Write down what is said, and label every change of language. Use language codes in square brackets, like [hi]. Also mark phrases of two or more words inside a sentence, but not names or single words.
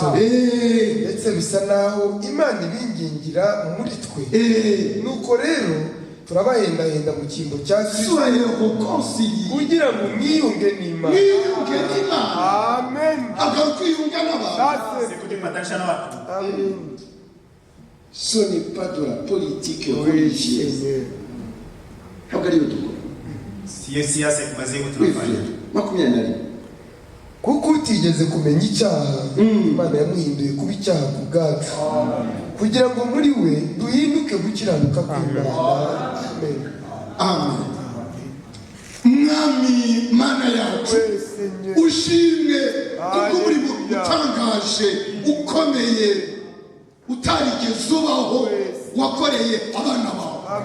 [rw] Ndetse bisa naho Imana ibingingira muri twe. Nuko rero turabahendahenda mu cyimbo cya Kristo kugira ngo mwiyunge n'Imana. Amen. Agakwiyunga n'abantu. [sw] Sikujipatanisha na watu. [rw] Amen. [fr] Ce n'est pas de la politique religieuse. Hagari utuko. [sw] Siyo siasa kibazeho tunafanya. 20. [rw] Kuko utigeze kumenya icyaha Imana yamuhinduye kuba icyaha ku bwacu kugira ngo muri we duhinduke gukiranuka kw'Imana. Amen. Mwami Mana yacu ushimwe kubw'umurimo utangaje ukomeye utarigeze ubaho wakoreye abana bawe.